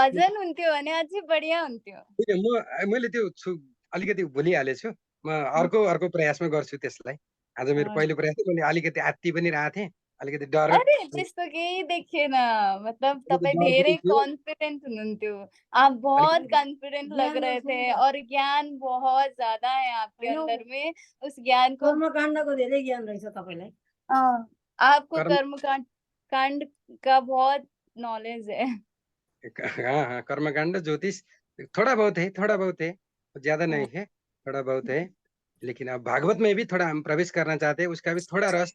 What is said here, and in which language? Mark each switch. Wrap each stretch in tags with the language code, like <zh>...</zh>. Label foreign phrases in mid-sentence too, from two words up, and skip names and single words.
<ne>भजन हुन्थ्यो भने अझै बढिया हुन्थ्यो। मैले त्यो अलिकति भुलिहालेछु। म अर्को प्रयासमा गर्छु त्यसलाई। आज मेरो पहिलो प्रयास, मैले अलिकति आत्ति पनि रहेको थिएँ, अलिकति डर अरे त्यस्तो केही देखिएन। मतलब अलिकति तपाईँ डर धेरै पनि थियो। कॉन्फिडेंट हुनुहुन्थ्यो।</ne> <hi>आप बहुत कॉन्फिडेंट लग रहे थे और ज्ञान बहुत ज्यादा है आपके अंदर में। उस ज्ञान को,</hi> <ne>कर्मकाण्डको धेरै ज्ञान रहेछ तपाईँलाई।</ne> <hi>आपको कर्म कर्मकांड कांड का बहुत नॉलेज है। हाँ हाँ, कर्मकांड ज्योतिष थोड़ा बहुत है, थोड़ा बहुत है, ज्यादा नहीं है, थोड़ा बहुत है। लेकिन अब भागवत में भी थोड़ा हम प्रवेश करना चाहते हैं, उसका भी थोड़ा रस</hi>